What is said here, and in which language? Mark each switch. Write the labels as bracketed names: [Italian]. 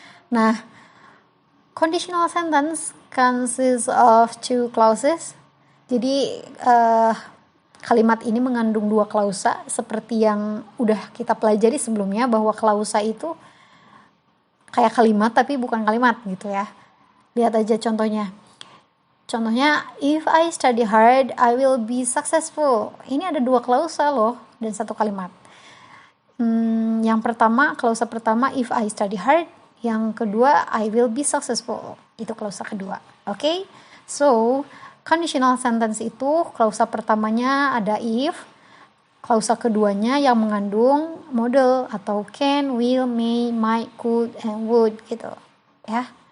[English] Nah, conditional sentence consists of two clauses. [Indonesian] Jadi kalimat ini mengandung dua klausa seperti yang udah kita pelajari sebelumnya, bahwa klausa itu kayak kalimat tapi bukan kalimat gitu ya. Lihat aja contohnya. Contohnya, [English] if I study hard, I will be successful. [Indonesian] Ini ada dua klausa loh dan satu kalimat. Yang pertama, klausa pertama [English] if I study hard. [Indonesian] Yang kedua, [English] I will be successful. [Indonesian] Itu klausa kedua. Okay? So, conditional sentence itu klausa pertamanya ada if, klausa keduanya yang mengandung model atau [English] can, will, may, might, could, and would [Indonesian] gitu ya.